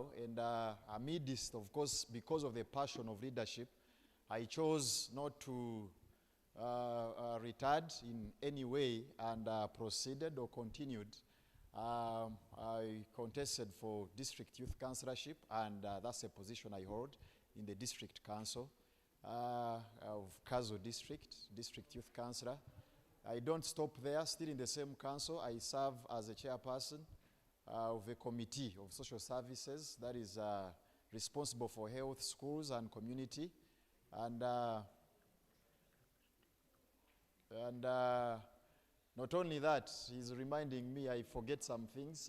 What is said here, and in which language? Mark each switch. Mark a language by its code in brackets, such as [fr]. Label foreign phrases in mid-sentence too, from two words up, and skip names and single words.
[en] And amidst, of course, because of the passion of leadership, I chose not to retard in any way and proceeded or continued. I contested for district youth councillorship, and that's a position I hold in the district council of Kazo district youth councillor. I don't stop there. Still in the same council, I serve as a chairperson of a committee of social services that is responsible for health, schools, and community. And not only that, he's reminding me I forget some things.